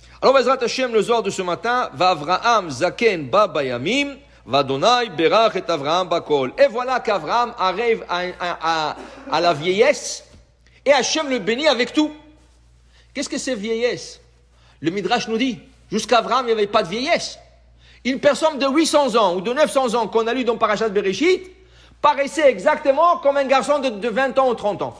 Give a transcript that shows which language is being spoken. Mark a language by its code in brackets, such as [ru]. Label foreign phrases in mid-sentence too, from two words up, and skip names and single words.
[he] Alors, בעזרת השם, [fr] le soir de ce matin, [he] ואברהם זקן בא בימים וה' ברך את אברהם בכל. [fr] Et voilà qu'Avraham arrive à la vieillesse, et Hashem le bénit avec tout. Qu'est-ce que c'est vieillesse? Le Midrash nous dit, jusqu'à Avraham, il n'y avait pas de vieillesse. Une personne de 800 ans ou de 900 ans qu'on a lu dans Parashat Bereshit paraissait exactement comme un garçon de 20 ans ou 30 ans.